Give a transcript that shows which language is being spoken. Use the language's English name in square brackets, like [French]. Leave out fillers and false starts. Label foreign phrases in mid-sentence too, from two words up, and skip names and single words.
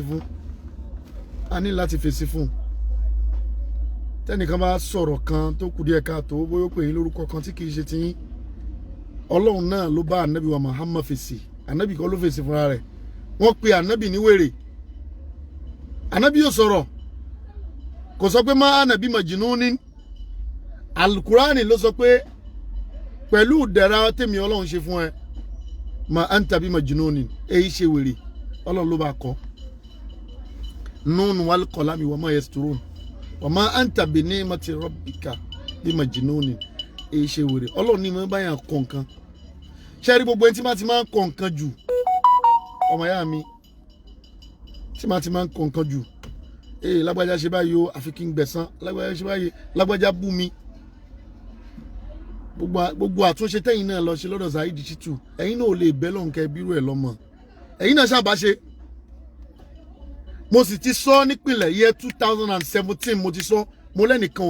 [Yoruba] fèsì fún tẹ́nìkan bá sọ̀rọ̀ kan tó kù díẹ̀ káàtó bóyá ó pè yín lórúkọ kan tí kì í ṣe tiyín Ọlọ́run náà ló bá Ànábì wa Muhammad fèsì Ànábì kan ló fèsì fúnra rẹ̀ wọ́n pe Ànábì ní wèrè Ànábì yóò sọ̀rọ̀ kò sọ pé má Ànábì majnunin alukurani ló sọ pé pẹ̀lú ìdẹ̀ra tèmi Ọlọ́run ṣe fún ẹ má [Arabic] أنت بمجنون [Yoruba] èyí ṣe wèrè Ọlọ́run ló bá kọ́ [Arabic] ن والقلم وما يسطرون وما أنت بنعمة ربك بمجنون [Yoruba] èyí ṣe wèrè Ọlọ́run ní mo bá yàn kọ nǹkan ṣe rí gbogbo ẹni tí máa ti máa ń kọ nǹkan jù ọmọ ìyá mi tí máa ti máa ń kọ nǹkan jù lágbájá ṣe báyìí o àfi kí n gbẹ̀san lágbájá ṣe báyìí lágbájá bú mi gbogbo àtúnṣe tẹ́yìn náà lọ ṣe lọ́dọ̀ Saheed Shittu ẹ̀yin náà ò lè bẹ́ lọ́nkẹ́ bírú ẹ̀ lọ́mọ ẹ̀yin náà ṣàbáṣe mo sì ti sọ nípìnlẹ̀ yẹ 2017 mo ti sọ mo lẹ́nìkan ò